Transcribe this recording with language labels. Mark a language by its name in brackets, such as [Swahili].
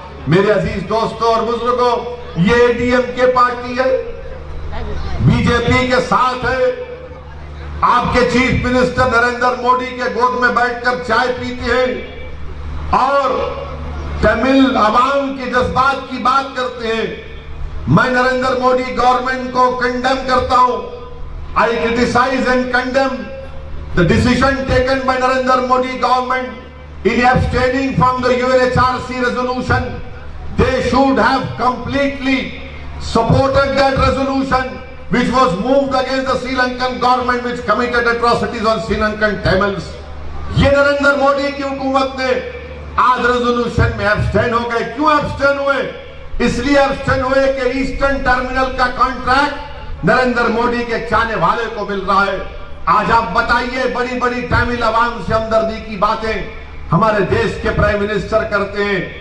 [Hindi] मेरे अजीज दोस्तों और बुजुर्गों, ये एडीएमके पार्टी है, बीजेपी के साथ है। आपके चीफ मिनिस्टर नरेंद्र मोदी के गोद में बैठकर चाय पीते हैं और तमिल अवाम के जज्बात की बात करते हैं। मैं नरेंद्र मोदी गवर्नमेंट को कंडेम करता हूं। [English] I criticize and condemn the decision taken by Narendra Modi government in abstaining from the UNHRC resolution. They should have completely supported that resolution which was moved against the Sri Lankan government which committed atrocities on Sri Lankan Tamils. [Hindi] ये नरेंद्र मोदी की हुकूमत ने आज resolution में abstain हो गए। क्यों abstain हुए? इसलिए एब्स्टेन हुए कि ईस्टर्न टर्मिनल का कॉन्ट्रैक्ट नरेंद्र मोदी के चाहने वाले को मिल रहा है। आज आप बताइए, बड़ी बड़ी तमिल अवाम से हमदर्दी की बातें हमारे देश के प्राइम मिनिस्टर करते हैं,